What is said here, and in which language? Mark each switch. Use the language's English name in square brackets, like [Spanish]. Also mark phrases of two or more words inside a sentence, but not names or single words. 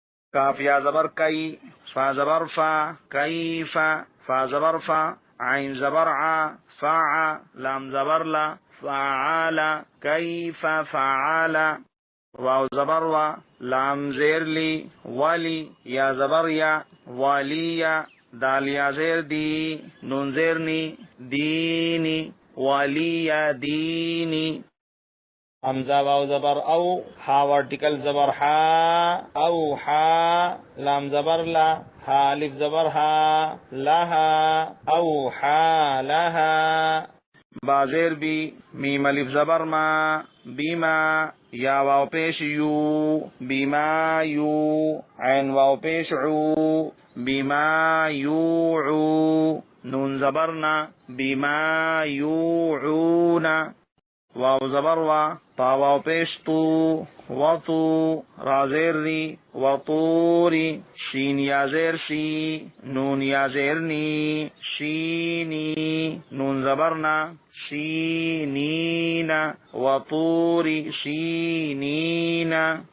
[Hindi] काफ या ज़बर कई, फा ज़बर फा, कईफ़, फा ज़बर फा, आइन ज़बर आ, फा, लाम ज़बर ला, फ़ाआला, कईफ़ फ़ाआला, वाव ज़बर वा, लाम ज़ेर ली, वाली, या ज़बर या, वालिया, दाल या ज़ेर दी, नून ज़ेर नी, दीनी, वालिया दीनी। हमजा वाव ज़बर औ, हा वर्टिकल ज़बर हा, औ हा, लाम ज़बर ला, हा अलिफ ज़बर हा, लहा, औ हा लहा, बाज़ेर बी, मीम अलिफ ज़बर मा, बीमा, या वाव पेश यू, बीमा यू, ऐन वाव पेश ऊ, बीमा यूऊ, नून ज़बर ना, बीमा यूऊना, वाव ज़बर वा, ता वाव पेश तू, वतू, रा ज़ेर री, वतूरी, शीन या ज़ेर शी, नून या ज़ेर नी, शीनी, नून ज़बर ना, शीनीना, वतूरी शीनीना।